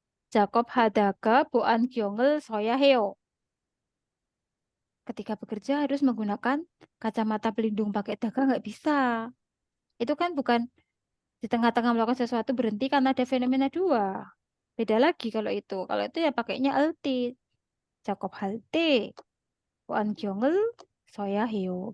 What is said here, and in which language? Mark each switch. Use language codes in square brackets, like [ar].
[ko] 작업하다가 보안경을 써야 해요. [id] Ketika bekerja harus menggunakan kacamata pelindung pakai daga nggak bisa. Itu kan bukan di tengah-tengah melakukan sesuatu berhenti karena ada fenomena 2. Beda lagi kalau itu. Kalau itu ya pakainya alti. [ko] 작업할 때 안경을 써야 해요.